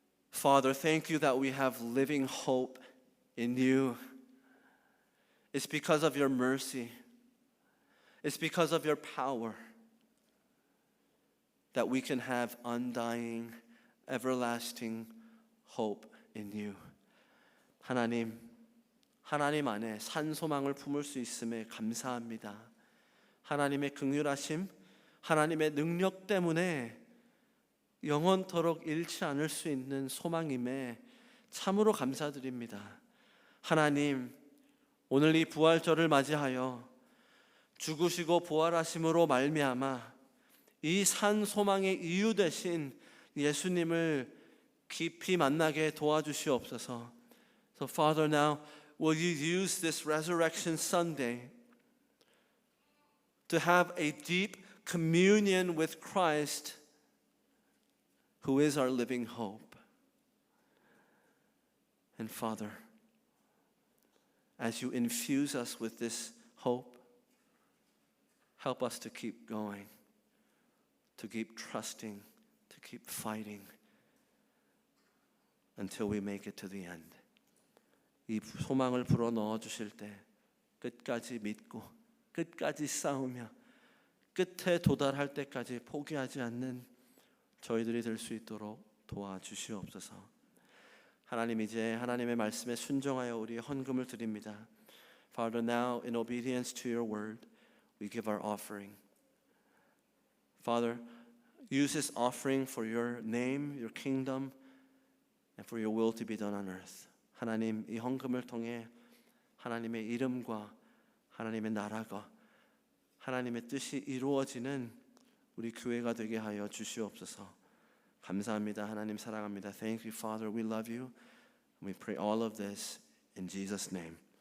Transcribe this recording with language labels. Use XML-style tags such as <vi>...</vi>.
<en>Father, thank you that we have living hope in you. It's because of your mercy. It's because of your power that we can have undying, everlasting hope in you.</en> <ko>하나님 안에 산 소망을 품을 수 있음에 감사합니다. 하나님의 긍휼하심, 하나님의 능력 때문에 영원토록 잃지 않을 수 있는 소망임에 참으로 감사드립니다. 하나님, 오늘 이 부활절을 맞이하여 죽으시고 부활하심으로 말미암아 이 산 소망의 이유 되신 예수님을 깊이 만나게 도와주시옵소서.</ko> <en>So Father, now will you use this Resurrection Sunday to have a deep communion with Christ, who is our living hope. And Father, as you infuse us with this hope, help us to keep going, to keep trusting, to keep fighting until we make it to the end.</en> <ko>이 소망을 불어 넣어 주실 때 끝까지 믿고 끝까지 싸우며 끝에 도달할 때까지 포기하지 않는 저희들이 될 수 있도록 도와주시옵소서. 하나님 이제 하나님의 말씀에 순종하여 우리의 헌금을 드립니다.</ko> <en>Father, now in obedience to your word, we give our offering. Father, use this offering for your name, your kingdom, and for your will to be done on earth.</en> <ko>하나님 이 헌금을 통해 하나님의 이름과 하나님의 나라가 하나님의 뜻이 이루어지는 우리 교회가 되게 하여 주시옵소서. 감사합니다. 하나님 사랑합니다.</ko> <en>Thank you, Father. We love you. We pray all of this in Jesus' name.</en>